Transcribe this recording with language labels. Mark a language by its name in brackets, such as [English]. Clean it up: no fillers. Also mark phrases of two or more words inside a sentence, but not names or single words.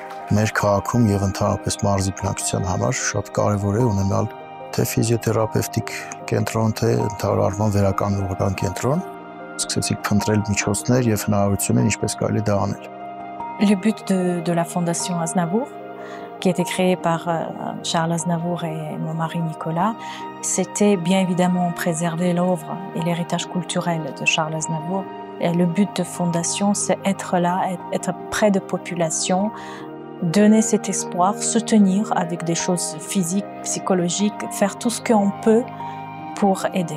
[Armenian] Մեր քաղաքում եւ ընդհանրապես մարզի բնակչության համար շատ կարեւոր է ունենալ թե ֆիզիոթերապևտիկ կենտրոն, թե ընդհանուր առմամբ վերականգնողական կենտրոն։ Սկսեցինք փնտրել միջոցներ եւ հնարավորություններ ինչպես կարելի դա անել։ [French] Le but de la Fondation Aznavour, qui a été créée par Charles Aznavour et mon mari Nicolas, c'était bien évidemment préserver l'œuvre et l'héritage culturel de Charles Aznavour. Et le but de Fondation, c'est être là, être près de la population, donner cet espoir, soutenir avec des choses physiques, psychologiques, faire tout ce qu'on peut pour aider.